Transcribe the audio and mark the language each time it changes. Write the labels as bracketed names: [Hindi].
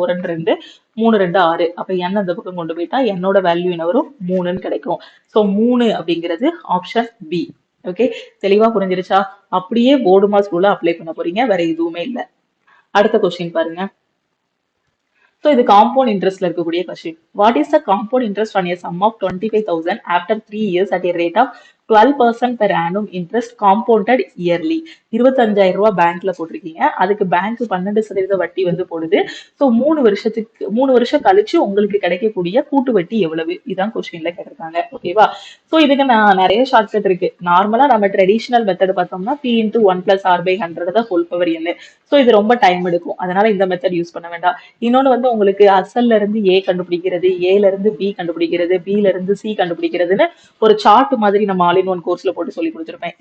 [Tamil] 1 2 2 3 2 6. அப்போ எண் அந்த பக்கம் கொண்டு போயிட்டா என்னோட வேல்யூ என்ன வரும்? 3ன்னு கிடைக்கும். ஸோ 3 அப்படிங்கிறது ஆப்ஷன் பி. ஓகே. தெளிவா புரிஞ்சிருச்சா? அப்படியே போடுமாஸ் ரூலை அப்ளை பண்ண போறீங்க. வேற எதுவுமே இல்லை. அடுத்த கொஸ்டின் பாருங்க. ஸோ இது காம்பவுண்ட் இன்ட்ரெஸ்ட்ல இருக்கக்கூடிய question. [English] What is the compound interest on a sum of 25,000 after 3 years at a rate of 12% per annum interest compounded yearly? [Tamil] 25,000 ரூபாய் பேங்க்ல போட்டிருக்கீங்க. அதுக்கு பேங்க் 12% வட்டி வந்து போடுது. ஸோ 3 வருஷம் கழிச்சு உங்களுக்கு கிடைக்கக்கூடிய கூட்டு வட்டி எவ்வளவு? இதான் கொஸ்டின்ல கேட்டிருக்காங்க. ஓகேவா? ஸோ இதுக்கு நான் நிறைய ஷார்ட்கட் இருக்கு. நார்மலா நம்ம ட்ரெடிஷனல் மெத்தட் பார்த்தோம்னா p × 1 + r/100 தான் ஹோல் பவர் n. ஸோ இது ரொம்ப டைம் எடுக்கும். அதனால இந்த மெத்தட் யூஸ் பண்ண வேண்டாம். இன்னொன்னு வந்து உங்களுக்கு அசல்ல இருந்து ஏ கண்டுபிடிக்கிறது, ஏல இருந்து பி கண்டுபிடிக்கிறது, பில இருந்து சி கண்டுபிடிக்கிறதுன்னு ஒரு சார்ட் மாதிரி நம்ம ஆல் இன் ஒன் கோர்ஸ்ல போட்டு சொல்லி கொடுத்துருப்பேன்.